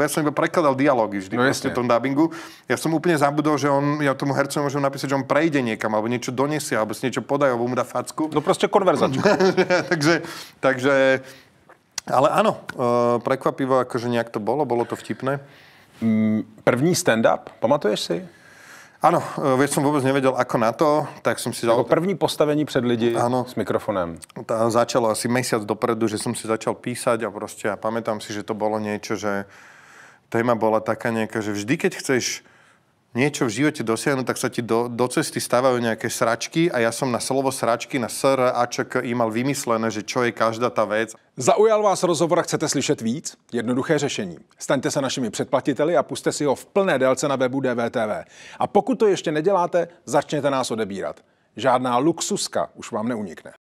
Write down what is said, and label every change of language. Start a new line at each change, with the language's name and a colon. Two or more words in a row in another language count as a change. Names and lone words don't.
Slovak: Ja som iba prekladal dialógy vždy v tom dubbingu. Ja som úplne zabudol, že ja tomu hercovi môžem napísať, že on prejde niekam, alebo niečo donesie, alebo si niečo podajú, alebo mu dá facku. No proste konverzačka. takže, ale áno, prekvapivo, akože nejak to bolo to vtipné.
Czech: První stand-up, pamatuješ si?
Slovak: Áno, veď som vôbec nevedel, ako na to, tak som si
Czech: Jako první postavení před lidi s mikrofonem.
Slovak: Začalo asi mesiac dopredu, že som si začal písať a proste a pamätám si, že to bolo niečo, že téma bola taká nejaká, že vždy, keď chceš niečo v živote dosiahnuť, tak sa ti do cesty stávajú nejaké sračky a ja som na slovo sračky, na SR, AČK mal vymyslené, že čo je každá tá vec.
Czech: Zaujal vás rozhovor a chcete slyšet víc? Jednoduché řešení. Staňte se našimi předplatiteli a puste si ho v plné délce na webu DVTV. A pokud to ještě neděláte, začněte nás odebírat. Žádná luxuska už vám neunikne.